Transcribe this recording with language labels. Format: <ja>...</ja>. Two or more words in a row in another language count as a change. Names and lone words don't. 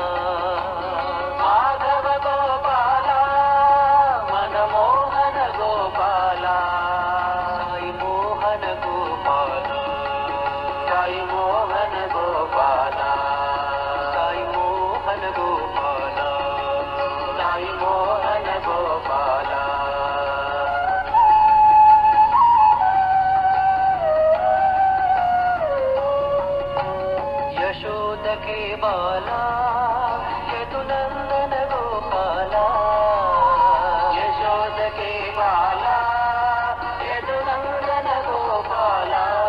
<sa>మాధవ గోపాల మనమోహన గోపాల సాయి మోహన గోపాల సాయి మోహన గోపాల సాయి మోహన గోపాల సాయి మోహన గోపాల</sa> <hi>यशोद के बाला यदुनंदन गोपाला यशोद के बाला यदुनंदन गोपाला</hi>